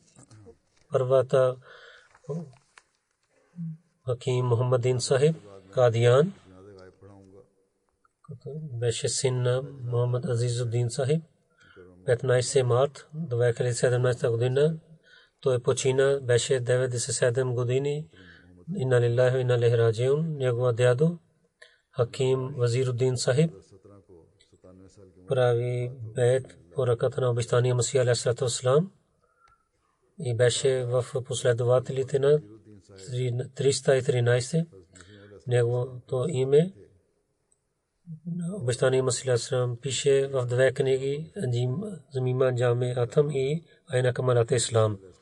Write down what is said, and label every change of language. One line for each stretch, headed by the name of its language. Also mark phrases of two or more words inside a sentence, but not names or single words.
Bulgarian: Първата Хаким Мухаммадин Сахиб Кадиян, беше син на Мухаммад Азизуддин Сахиб. 15 март 2017 година той почина, беше 97 години.
Arabic: إنا لله وإنا إليه راجعون.
Bulgarian: Негова дядо Хаким Вазируддин Сахиб прави бейт по ръката на обещания Масия алейхиссалам и беше в последователите на 313. Неговото име обещания Масия алейхиссалам пише в две книги, Замима Джами Атам и Айна Камалат Ислам.